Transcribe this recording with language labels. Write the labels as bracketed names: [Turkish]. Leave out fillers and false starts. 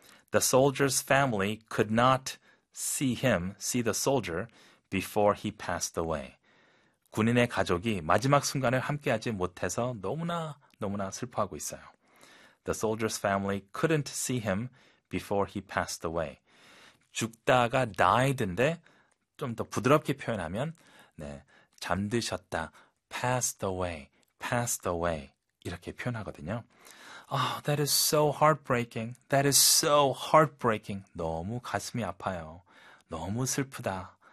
[English] The soldier's family could not see him, see the soldier, before he passed away. [Korean] 군인의 가족이 마지막 순간을 함께하지 못해서 너무나 너무나 슬퍼하고 있어요. [English] The soldier's family couldn't see him before he passed away. [Korean] 죽다가 died인데 좀더 부드럽게 표현하면 네, 잠드셨다. [English] passed away. passed away. [Korean] 이렇게 표현하거든요. [English] Oh, that is so heartbreaking. That is so heartbreaking. [Korean] 너무 가슴이 아파요. 너무 슬프다.